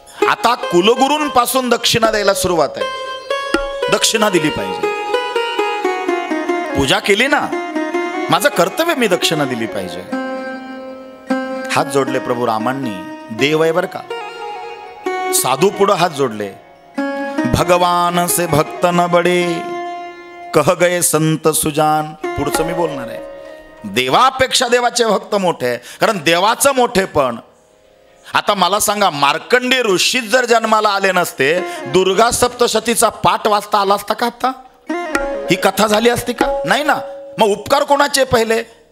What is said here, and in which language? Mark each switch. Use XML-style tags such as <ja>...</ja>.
<mr>आता कुलगुरूंपासून दक्षिणा द्यायला सुरुवात आहे. दक्षिणा दिली पाहिजे. पूजा केली ना, माझं कर्तव्य, मी दक्षिणा दिली पाहिजे. हात जोडले प्रभू रामांनी. देव आहे बर का. साधू पुढं हात जोडले.</mr> <hi>भगवान से भक्त न बडे, कह गए संत सुजान.</hi> <mr>पुढचं मी बोलणार आहे. देवापेक्षा देवाचे भक्त मोठे, कारण देवाचं मोठे. पण आता मला सांगा, मार्कंडेय ऋषीच जर जन्माला आले नसते, दुर्गा सप्तशतीचा पाठ वाचता आला असता का? आता ही कथा झाली असती का? नाही ना. मग उपकार कोणाचे पहिले?</mr>